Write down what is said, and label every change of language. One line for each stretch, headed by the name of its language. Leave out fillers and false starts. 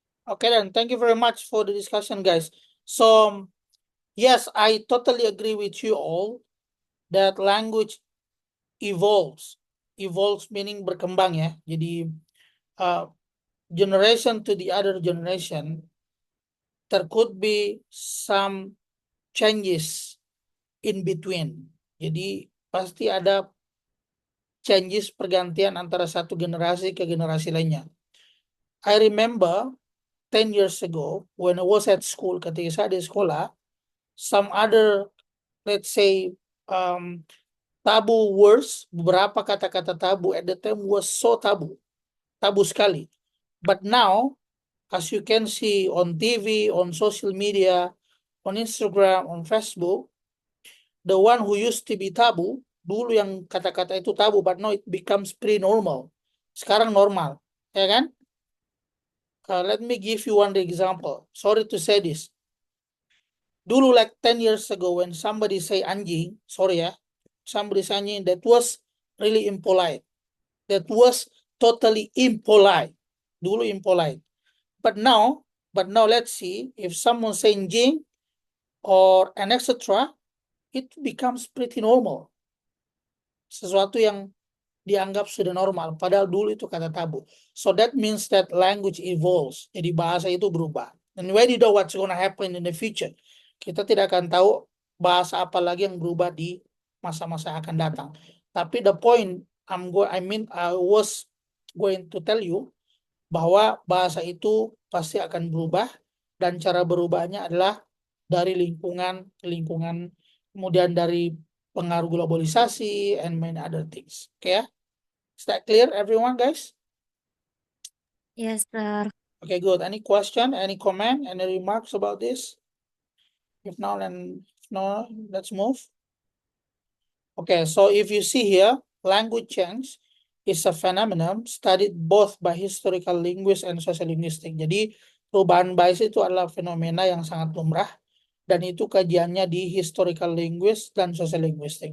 English: Okay, then thank you very much for the discussion, guys. So, yes, I totally agree with you all that language evolves. Evolves meaning
Indonesian: berkembang ya.
English: Jadi generation to the other generation, there could be some changes in between.
Indonesian: Jadi pasti ada changes pergantian antara satu generasi ke generasi lainnya.
English: I remember 10 years ago when I was at school,
Indonesian: ketika saya di sekolah,
English: some other, let's say, tabu words,
Indonesian: beberapa kata-kata tabu
English: at the time was so tabu sekali. But now, as you can see on TV, on social media, on Instagram, on Facebook, the one who used to be tabu,
Indonesian: dulu yang kata-kata itu tabu,
English: but now it becomes pretty normal.
Indonesian: Sekarang normal, ya kan?
English: Let me give you one example. Sorry to say this. Dulu like 10 years ago when somebody say anjing,
Indonesian: sorry ya,
English: somebody say anjing, that was really impolite. That was totally impolite. Dulu impolite. But now let's see if someone say anjing or an etc., it becomes pretty normal.
Indonesian: Sesuatu yang dianggap sudah normal, padahal dulu itu kata tabu.
English: So that means that language evolves.
Indonesian: Jadi bahasa itu berubah.
English: And we don't know what's gonna happen in the future.
Indonesian: Kita tidak akan tahu bahasa apa lagi yang berubah di masa-masa yang akan datang. Tapi
English: the point I was going to tell you
Indonesian: bahwa bahasa itu pasti akan berubah dan cara berubahnya adalah dari lingkungan, kemudian dari pengaruh globalisasi
English: and many other things. Okay, is that clear, everyone, guys? Yes, sir. Okay, good. Any question, any comment, any remarks about this? If not, let's move. Okay, so if you see here, language change is a phenomenon studied both by historical linguists and social linguistics.
Indonesian: Jadi perubahan bahasa itu adalah fenomena yang sangat lumrah dan itu kajiannya di historical linguist dan social linguistic.